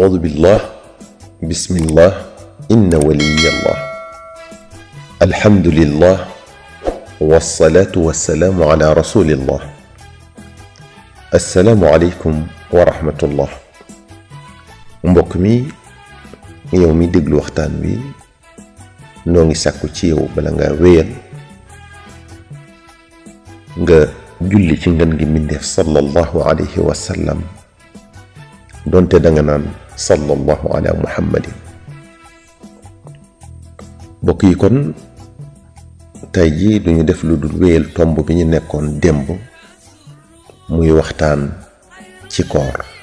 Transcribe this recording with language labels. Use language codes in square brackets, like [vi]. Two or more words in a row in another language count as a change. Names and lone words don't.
[ar] أعوذ بالله بسم الله إن ولي الله الحمد لله والصلاة والسلام على رسول الله السلام عليكم ورحمة الله [wo] mbokk mi yow mi déglu waxtaan wi noo ngi sàkku ci yow bala nga wéyal nga julli ci ngën gi mbindeef [ar] صلى الله عليه وسلم [wo] donte da nga naan [ar] صلى الله على محمد [wo] mbokk yi kon tey ji duñu def lu dul wéyal tomb bi ñu nekkoon démb muy waxtaan ci koor